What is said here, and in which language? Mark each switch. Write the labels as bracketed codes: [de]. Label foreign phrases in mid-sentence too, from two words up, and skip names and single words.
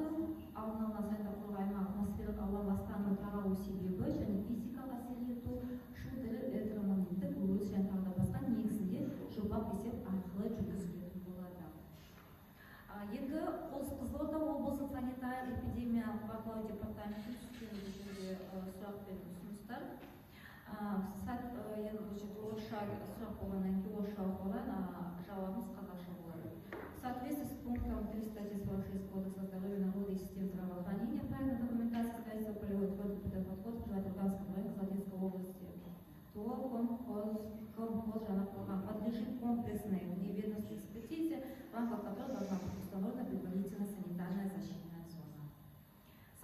[kk] Алдын ала санитарлық қорғау аймағы атмосфералық ауа ластануының таралу себебі және физикалық әсер ету, шу-тірі электромагниттік өріс және тағы басқа негізінде жобалық есеп арқылы жүргізілетін болады. Енді Қызылорда облысының санитарлық эпидемиялық бақылау департаменті түскен сұрақ пен ұсыныстар. Енді бұл жерде орысша сұрақ болғаннан кейін орысша оқылған, жауабымыз қазақша болады. [ru] В соответствии с пунктом 346 Кодекса здоровья народа и систем здравоохранения, правильная документация строительства полевой твердый подход в Петропавловском районе Казахстанской области, то комхоз Жаңақорған подлежит комплексной вневедомственной экспертизе, в рамках которой должна быть установлена предварительная санитарная защитная зона.